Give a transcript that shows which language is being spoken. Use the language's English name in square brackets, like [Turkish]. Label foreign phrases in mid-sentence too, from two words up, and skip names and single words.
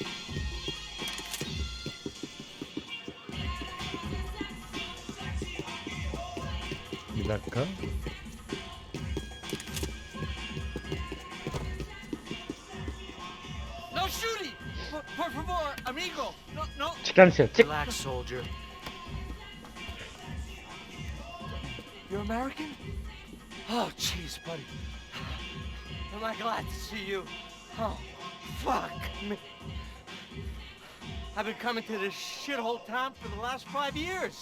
[Turkish] Bir dakika. [English] No shooting! [Spanish] Por favor, amigo! No. [Turkish] Çık lan dışarı, çık. [English] Relax, soldier. You're American? Oh, jeez, buddy. Am I glad to see you? Oh, fuck me. I've been coming to this shithole town for the last 5 years.